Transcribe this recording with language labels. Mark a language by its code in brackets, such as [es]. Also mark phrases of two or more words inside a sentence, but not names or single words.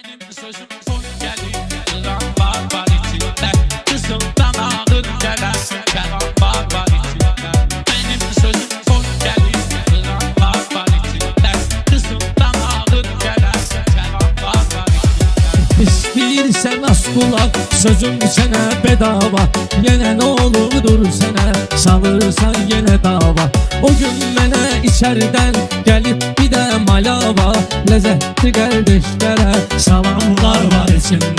[tr] sözüm son gelir. Yalan var içinde, kızımdan ağır gelen yalan var içinde. Benim sözüm son gelir. Yalan var içinde, kızımdan ağır gelen yalan var içinde. [az] İstəyirsən az qulaq, sözüm sənə bedava. Yenə nə olurdur sənə, salırsan yenə dava. O gün mənə içərdən gəlib bir də malava. Ləzzətli qardeşlərə salamlar var içində.